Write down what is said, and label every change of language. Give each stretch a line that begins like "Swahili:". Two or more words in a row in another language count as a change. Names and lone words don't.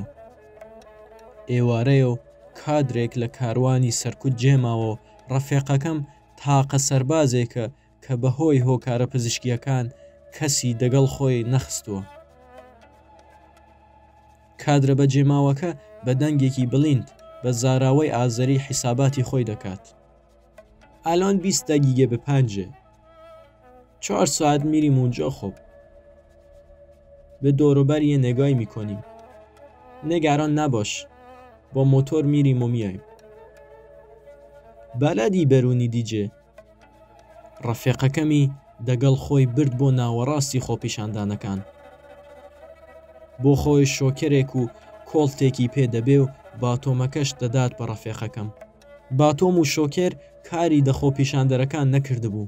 Central Kurdish: ئێوارەیە و کادرێک لە کاروانی سەرکوت جێماوە ڕەفێقەکەم تاقە سەربازێکە کە بەهۆی هۆکارە پزیشکیەکان کەسی دەگەڵ خۆی نەخستووە. کادرە بە جێماوەکە بە دەنگێکی بڵیند بە زاراوەی ئازەری حیساباتی خۆی دەکات.
Azerbaijani: ئالان 20 دەگیگە
Persian: بە 5 4 ساعت میریم اونجا. خب به دوروبر یه نگاهی میکنیم. نگران نباش، با موتور میریم و میایم. بلدی برونی دیجه.
Central Kurdish: ڕەفێقەکەمی دەگەڵ خۆی برد بۆ ناوەڕاستی خۆپیشاندانەکان. بۆ خۆی شۆکرێک و کۆڵتێکی پێدەبێ و باتۆمەکەش دەدات بە ڕەفێقەکەم. باتۆم و شۆکر کاری دەخۆپیشاندەرەکان نەکردبوو.